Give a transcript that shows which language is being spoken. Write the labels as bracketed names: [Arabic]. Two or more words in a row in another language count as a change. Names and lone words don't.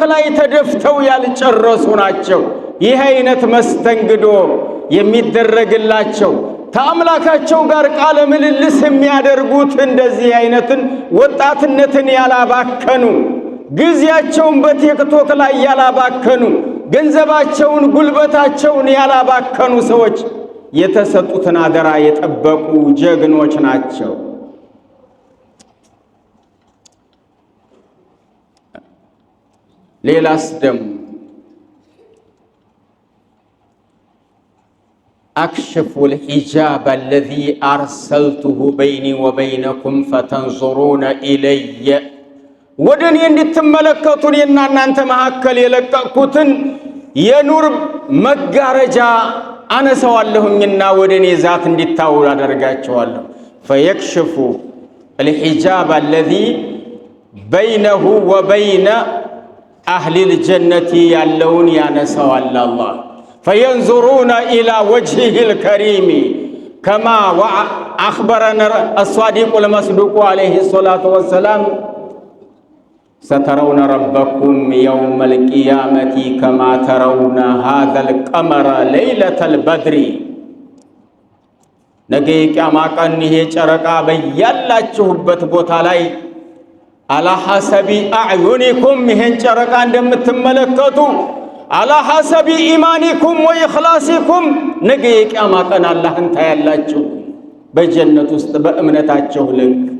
[Amharic] ላይ ተደፍተው ያልጨረሱ ናቸው። ይህ አይነት መስተንግዶ የሚደረግላቸው ከአምላካቸው ጋር ቃለ ምልልስ የሚያደርጉት እንደዚህ አይነትን ወጣትነትን ያላባከኑ፣ ጊዜያቸውን በቲክቶክ ላይ ያላባከኑ፣ ገንዘባቸውን ጉልበታቸውን ያላባከኑ ሰዎች የተሰጡትን አደራ የጠበቁ ጀግኖች ናቸው። ሌላስ ደግሞ [Arabic] أكشف الحجاب الذي أرسلته بيني وبينكم فتنظرون إلي ودني [Amharic] እንድትመለከቱን የናንተ መሐከል የለቀቁትን የኑር መጋረጃ አነሳዋለሁኝና ወደኔ ዛት እንድታዩ አደርጋቸዋለሁ። [Arabic] فيكشف الحجاب الذي بينه وبين أهل الجنة [Amharic] ያለውን ያነሳዋል አላህ [Arabic] فينظرون إلى وجهه الكريم كما أخبرنا الصادق المصدوق عليه الصلاة والسلام سترون ربكم يوم القيامة كما ترون هذا القمر ليلة البدر። [Amharic] ነገ የቂያማ ቀን ይሄ ጨረቃ በያላችሁበት ቦታ ላይ [Arabic] على حسب أعينكم [Amharic] ይሄን ጨረቃ እንደምትመለከቱ [Arabic] على حسب إيمانكم وإخلاصكم [Amharic] ነገ የቂያማ ቀን አላህን ታያላችሁ በጀነት ውስጥ በእምነታችሁ ልክ